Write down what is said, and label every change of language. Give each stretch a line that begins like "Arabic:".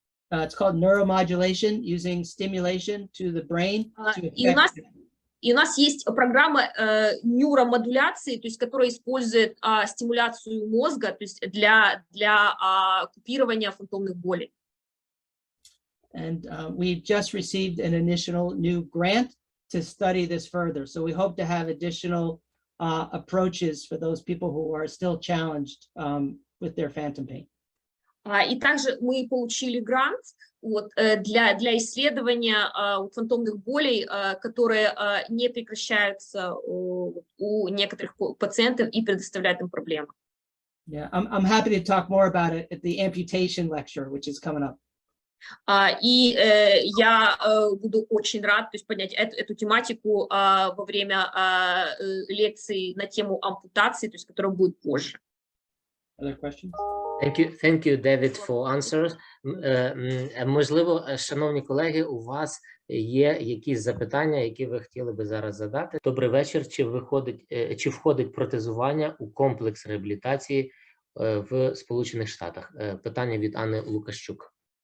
English: it's called neuromodulation using stimulation to the brain.
Russian: И у нас есть программа нейромодуляции, то есть которая использует стимуляцию мозга, то есть для купирования фантомных болей.
English: And we just received an initial new grant to study this further. So we hope to have additional approaches for those people who are still challenged with their phantom pain.
Russian: И также мы получили грант для исследования фантомных болей, которые не прекращаются у некоторых пациентов и предоставляют им проблемы.
English: Yeah, I'm happy to talk more about it at the amputation lecture, which is coming up.
Russian: И я буду очень рад поднять эту тематику во время лекции на тему ампутации, то есть которая будет позже.
English: Other questions? Thank you, David, for answers.
Ukrainian: Можливо, шановні колеги, у вас є якісь запитання, які ви хотіли би зараз задати. Добрий вечір. Чи входить протезування у комплекс реабілітації в Сполучених Штатах? Питання від Анни Лукащук.